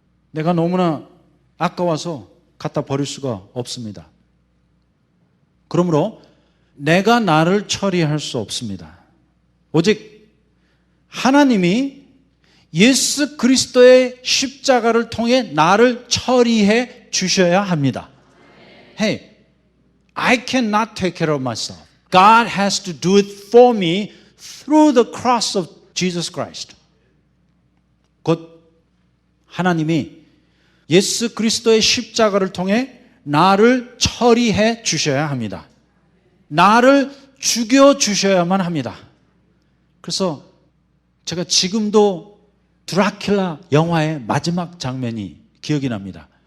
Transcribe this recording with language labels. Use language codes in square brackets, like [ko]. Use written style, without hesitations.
[ko] 내가 너무나 아까워서 갖다 버릴 수가 없습니다. 그러므로 내가 나를 처리할 수 없습니다. 오직 하나님이 예수 그리스도의 십자가를 통해 나를 처리해 주셔야 합니다. [en] Hey, I cannot take care of myself. God has to do it for me through the cross of Jesus Christ. [ko] 곧 하나님이 예수 그리스도의 십자가를 통해 나를 처리해 주셔야 합니다. 나를 죽여 주셔야만 합니다. 그래서 제가 지금도 드라큘라 영화의 마지막 장면이 기억이 납니다.